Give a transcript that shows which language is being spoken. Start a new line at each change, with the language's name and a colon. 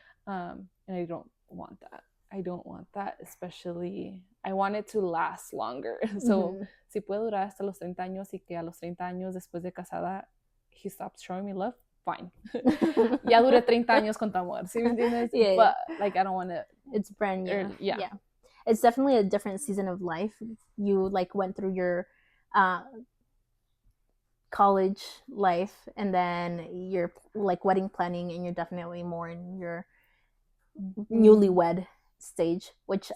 English: And I don't want that. Especially, I want it to last longer.
Spanish: So si puede durar hasta los 30 años y que a los 30 años después de casada
English: he stops showing me love, fine.
Spanish: Ya duré 30 años con tu amor, ¿sí me entiendes?
English: Yeah, but like, I don't want to. It's brand new. Yeah. It's definitely a different season of life. You like went through your college life, and then you're like wedding planning, and you're definitely more in your newlywed stage, which